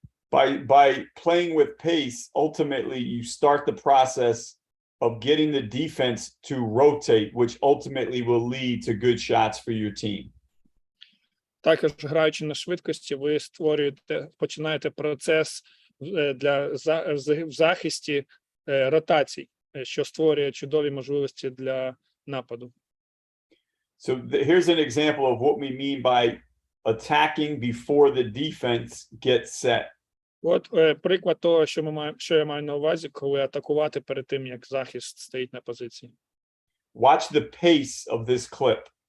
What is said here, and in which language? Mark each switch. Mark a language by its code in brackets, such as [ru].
[en] By playing with pace, ultimately you start the process of getting the defense to rotate, which ultimately will lead to good shots for your team. [uk] Також граючи на швидкості, ви починаєте процес в захисті ротацій, що створює чудові можливості для нападу. [en] So here's an example of what we mean by attacking before the defense gets set. [uk] От приклад того, що я маю на увазі, коли атакувати перед тим, як захист стоїть на позиції. [en] Watch the pace of this clip.